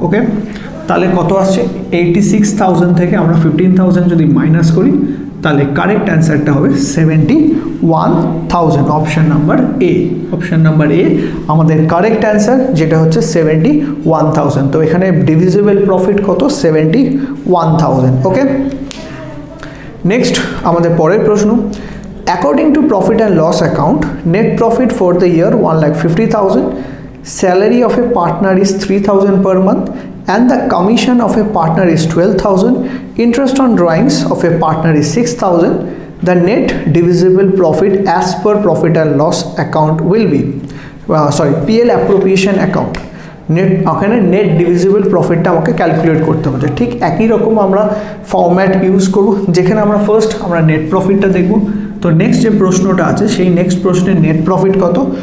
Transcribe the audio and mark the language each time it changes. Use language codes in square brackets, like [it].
[bn] ওকে, তাহলে কত আসছে, 86,000 থেকে আমরা 15,000 যদি মাইনাস করি তাহলে কারেক্ট অ্যান্সারটা হবে 71,000, option number A. Option number A আমাদের কারেক্ট অ্যান্সার, যেটা হচ্ছে 71,000। তো এখানে ডিভিজিবল প্রফিট কত? 71,000। [en] okay, next [bn] আমাদের পরের প্রশ্ন, [en] According to profit and loss account, net profit for the year 1,50,000, salary of a partner is 3,000 per month, and the commission of a partner is 12,000, interest on drawings of a partner is 6,000, the net divisible profit as per profit and loss account will be PL appropriation account। [bn] Net ওখানে net divisible প্রফিটটা আমাকে calculate করতে হবে। ঠিক একই রকম আমরা format use করব, যেখানে আমরা ফার্স্ট আমরা নেট প্রফিটটা দেখব। তো নেক্সট যে প্রশ্নটা আছে সেই নেক্সট প্রশ্নের নেট প্রফিট কত?